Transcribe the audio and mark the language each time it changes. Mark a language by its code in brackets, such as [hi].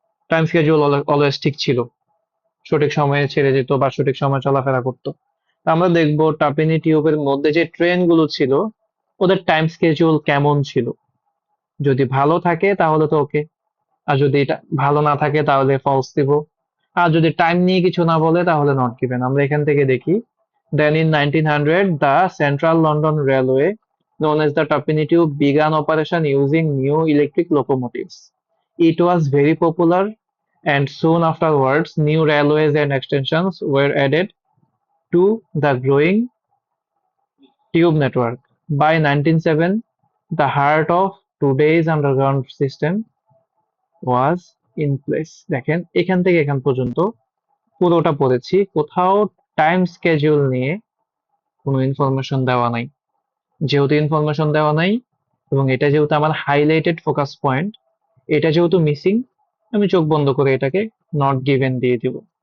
[bn] Time schedule always ঠিক ছিল, সঠিক সময়ে ছেড়ে যেত বা সঠিক সময়ে চলাফেরা করতো। আমরা দেখবো টাপিনি টিউবের মধ্যে যে ট্রেন গুলো ছিল ওদের টাইম স্কেজুল কেমন ছিল। যদি ভালো থাকে তাহলে তো ওকে, আর যদি এটা ভালো না থাকে তাহলে ফলস দিব। আর যদি টাইম নিয়ে কিছু না বলে তাহলে নট গিভেন। আমরা এখান থেকে দেখি, [en] Then in 1900 the Central London Railway known as the Tuppenny Tube began operation using new electric locomotives. It was very popular and soon afterwards new railways and extensions were added to the growing tube network. By 1907 the heart of today's underground system was in place. [bn] দেখেন, এখান থেকে এখান পর্যন্ত পুরোটা পড়েছি, কোথাও time schedule নিয়ে কোনো ইনফরমেশন দেওয়া নাই। যেহেতু ইনফরমেশন দেওয়া নাই এবং এটা যেহেতু আমার হাইলাইটেড ফোকাস পয়েন্ট, এটা যেহেতু মিসিং, আমি চোখ বন্ধ করে এটাকে নট গিভেন দিয়ে দিব।